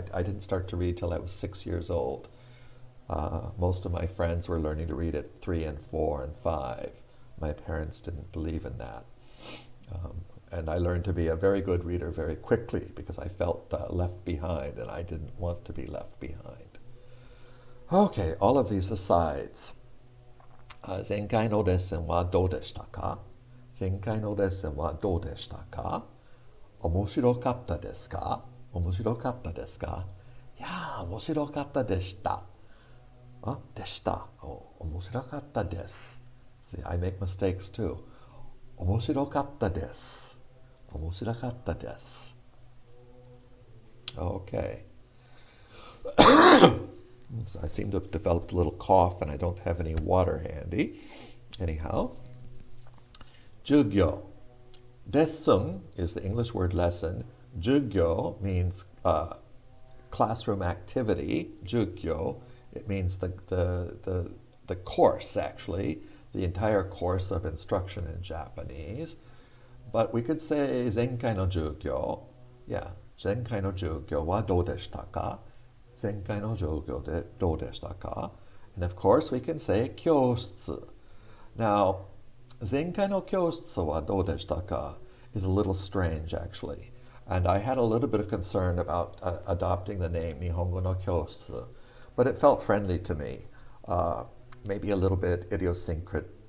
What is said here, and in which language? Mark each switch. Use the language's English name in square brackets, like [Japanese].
[English] I didn't start to read till I was 6 years old. Most of my friends were learning to read at 3 and 4 and 5. My parents didn't believe in that. And I learned to be a very good reader very quickly because I felt left behind and I didn't want to be left behind. Okay, all of these asides. [Japanese] 前回のレッスンはどうでしたか?前回のレッスンはどうでしたか? 面白かったですか?面白かったですか? いやー、面白かったでした。でした。面白かったです。 [English] See, I make mistakes too. [Japanese] 面白かったです。面白かったです。Okay. [English] So I seem to have developed a little cough and I don't have any water handy. Anyhow. 授業. Lesson is the English word lesson. 授業 means classroom activity. [Japanese] 授業. [English] It means the course, actually. The entire course of instruction in Japanese. But we could say [Japanese] 前回の授業. Yeah, 前回の授業はどうでしたか?前回の授業でどうでしたか? [English] And of course we can say 教室. Now, [Japanese] 前回の教室はどうでしたか [English] is a little strange actually. And I had a little bit of concern about adopting the name 日本語の教室. But it felt friendly to me. Maybe a little bit idiosyncratic.